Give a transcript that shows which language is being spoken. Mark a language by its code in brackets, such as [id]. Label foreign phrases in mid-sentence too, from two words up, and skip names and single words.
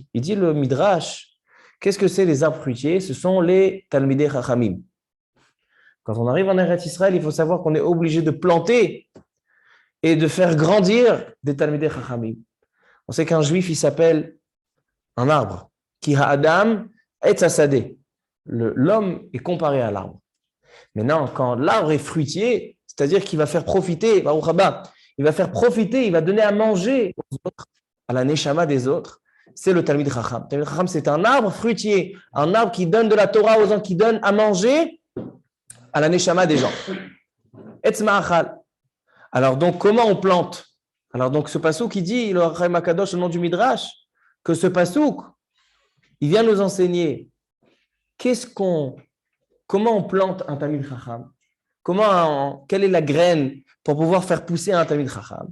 [fr] Il dit le midrash, qu'est-ce que c'est les arbres fruitiers? Ce sont les [he] תלמידי חכמים. [fr] Quand on arrive en Eretz Israël, il faut savoir qu'on est obligé de planter et de faire grandir des [he] תלמידי חכמים. [fr] On sait qu'un juif, il s'appelle un arbre. [he] כי האדם עץ השדה. [fr] L'homme est comparé à l'arbre. Maintenant, quand l'arbre est fruitier, c'est-à-dire qu'il va faire profiter, il va faire profiter, il va donner à manger aux autres, à la neshama des autres, c'est le [he] תלמיד חכם. [fr] Le [he] תלמיד חכם, [fr] c'est un arbre fruitier, un arbre qui donne de la Torah aux gens, qui donne à manger à la neshama des gens. [he] עץ מאכל. [fr] Alors donc, comment on plante? Alors donc, ce pasouk qui dit, le Or HaChaim HaKadosh, au nom du Midrash, que ce pasouk, il vient nous enseigner comment on plante un [he] תלמיד חכם, [fr] quelle est la graine pour pouvoir faire pousser un [he] תלמיד חכם.